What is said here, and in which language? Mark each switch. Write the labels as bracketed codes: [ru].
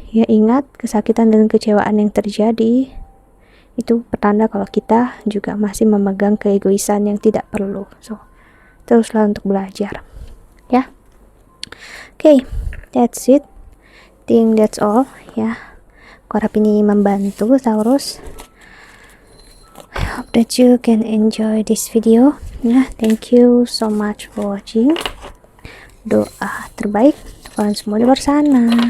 [id] Ya, ingat, kesakitan dan kecewaan yang terjadi itu pertanda kalau kita juga masih memegang keegoisan yang tidak perlu. So, teruslah untuk belajar. Ya. [en] Okay, that's it. Think that's all ya. [id] Aku harap ini membantu Taurus. [en] I hope that you can enjoy this video ya. Thank you so much for watching. [id] Doa terbaik untuk kalian semua di luar sana.